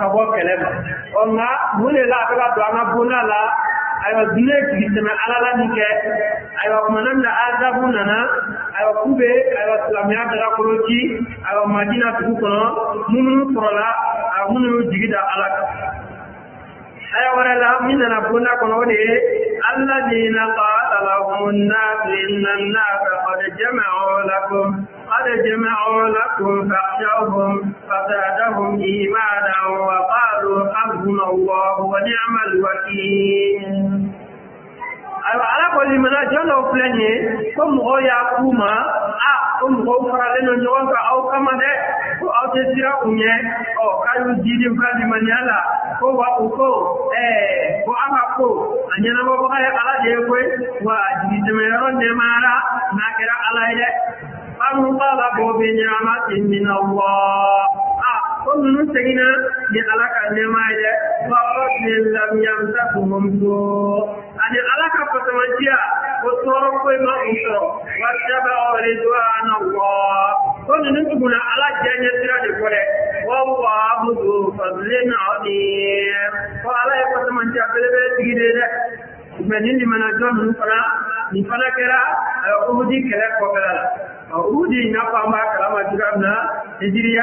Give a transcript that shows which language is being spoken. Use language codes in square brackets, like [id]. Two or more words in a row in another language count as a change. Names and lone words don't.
[bm] bɔ kɛlɛ ma nka mun de la a bɛ ka don an ka bonda la ayiwa diinɛ sigi tɛmɛ ala la min kɛ ayiwa kumana min na azabu nana ayiwa k'u bɛ ayiwa silamɛya dagakolo ci ayiwa madina dugu kɔnɔ minnu sɔrɔla minnu y'u jigi da ala kan aya wɛrɛ la min nana bonda kɔnɔ o de ye [ar] الذين قال لهم الناس إن الناس قد جمعوا لكم فاخشوهم فزادهم إيمانا وقالوا حسبنا الله ونعم الوكيل [bm] ayiwa ala ko limana jɔn dɔw filɛ nin ye ko mɔgɔw y'a k'u ma ko mɔgɔw faralen don ɲɔgɔn kan aw kama dɛ ko aw tɛ sira u ɲɛ k'a y'u jidi ka limaniya la ko wa u ko ko an ka ko a ɲɛnabɔbaga ye ala de ye koyi wa jigi tɛmɛyɔrɔ nɛmayara n'a kɛra ala ye dɛ [ar] فانقلبوا بنعمة من الله [bm] ko ninnu seginna ni ala ka nɛɛma ye dɛ [ar] وفضل لم يمسسهم سوء [bm] ani ala ka fasamaciya ko tɔɔrɔ foyi ma u sɔrɔ [ar] واتبعوا رضوان الله [bm] ko ninnu tuguna ala diyaɲɛ sira de kɔ dɛ [ar] والله ذو فضل عظيم [bm] ko ala ye fasamaciya belebele tigi de dɛ mais ni limanajɔ ninnu fana nin fana kɛra Uhudi kɛlɛ kɔfɛla la Uhudi n'a fɔ an b'a kalama cogoya min na hijiriya